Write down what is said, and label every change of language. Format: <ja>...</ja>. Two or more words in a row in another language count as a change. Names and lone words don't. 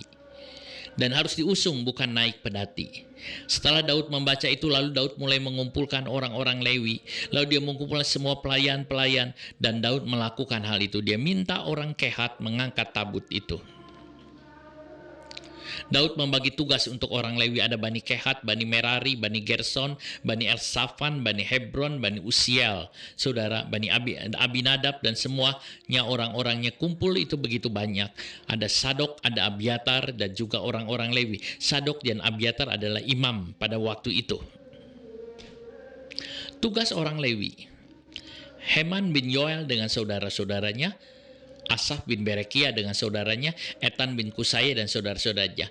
<id>Dan harus diusung, bukan naik pedati. Setelah Daud membaca itu, lalu Daud mulai mengumpulkan orang-orang Lewi. Lalu dia mengumpulkan semua pelayan-pelayan. Dan Daud melakukan hal itu. Dia minta orang Kehat mengangkat tabut itu. Daud membagi tugas untuk orang Lewi. Ada Bani Kehat, Bani Merari, Bani Gerson, Bani Elsafan, Bani Hebron, Bani Usiel. Saudara, Bani Abinadab dan semuanya orang-orangnya kumpul itu begitu banyak. Ada Sadok, ada Abiatar dan juga orang-orang Lewi. Sadok dan Abiatar adalah imam pada waktu itu. Tugas orang Lewi. Heman bin Yoel dengan saudara-saudaranya, Asaf bin Berekia dengan saudaranya, Etan bin Kusaya dan saudara-saudaranya.</id>